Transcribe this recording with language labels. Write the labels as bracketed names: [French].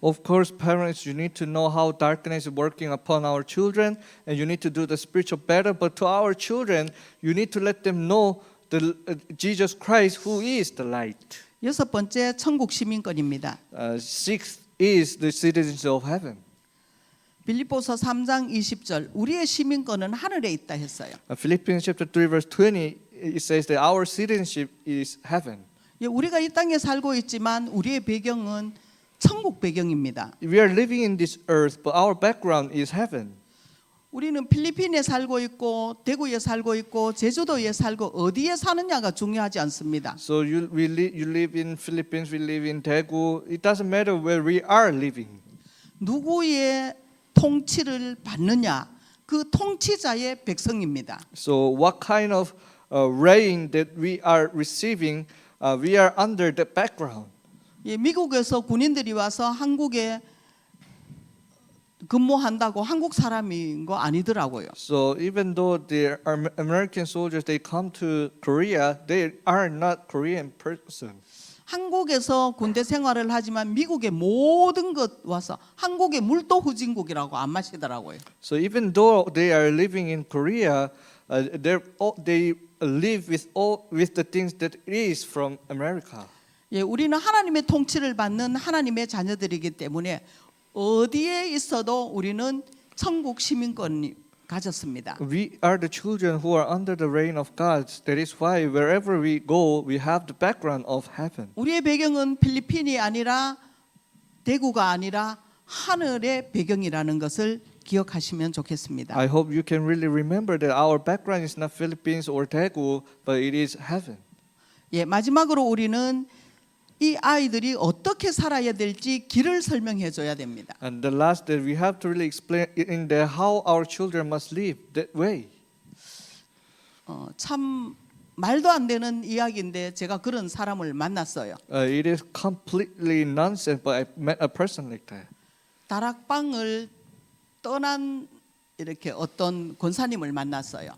[English] Of course, parents, you need to know how darkness is working upon our children, and you need to do the spiritual battle. But to our children, you need to let them know Jesus Christ, who is the light. [Korean] 여섯 번째, 천국 시민권입니다. [English] Sixth is the citizens of heaven. [Korean] 빌립보서 3장 20절, 우리의 시민권은 하늘에 있다 했어요. [English] Philippians chapter 3 verse 20, it says that our citizenship is heaven. [Korean] 예, 우리가 이 땅에 살고 있지만 우리의 배경은 천국 배경입니다. [English] We are living in this earth, but our background is heaven. [Korean] 우리는 필리핀에 살고 있고 대구에 살고 있고 제주도에 살고 어디에 사느냐가 중요하지 않습니다. [English] So you live in Philippines, we live in Daegu. It doesn't matter where we are living. [Korean] 누구의 통치를 받느냐, 그 통치자의 백성입니다. [English] So what kind of reign that we are receiving, we are under the background. [Korean] 예, 미국에서 군인들이 와서 한국에 근무한다고 한국 사람인 거 아니더라고요. [English] So even though they are American soldiers, they come to Korea, they are not Korean person. [Korean] 한국에서 군대 생활을 하지만 미국의 모든 것 와서 한국의 물도 후진국이라고 안 마시더라고요. [English] So even though they are living in Korea, they live with the things that is from America. [Korean] 예, 우리는 하나님의 통치를 받는 하나님의 자녀들이기 때문에 어디에 있어도 우리는 천국 시민권을 가졌습니다. [English] We are the children who are under the reign of God. That is why wherever we go, we have the background of heaven. [Korean] 우리의 배경은 필리핀이 아니라 대구가 아니라 하늘의 배경이라는 것을 기억하시면 좋겠습니다. [English] I hope you can really remember that our background is not Philippines or Daegu, but it is heaven. [Korean] 예, 마지막으로 우리는 이 아이들이 어떻게 살아야 될지 길을 설명해 줘야 됩니다. [English] And the last that we have to really explain in there how our children must live that way. [Korean] 참 말도 안 되는 이야기인데 제가 그런 사람을 만났어요. [English] It is completely nonsense, but I met a person like that. [Korean] 다락방을 떠난 이렇게 어떤 권사님을 만났어요.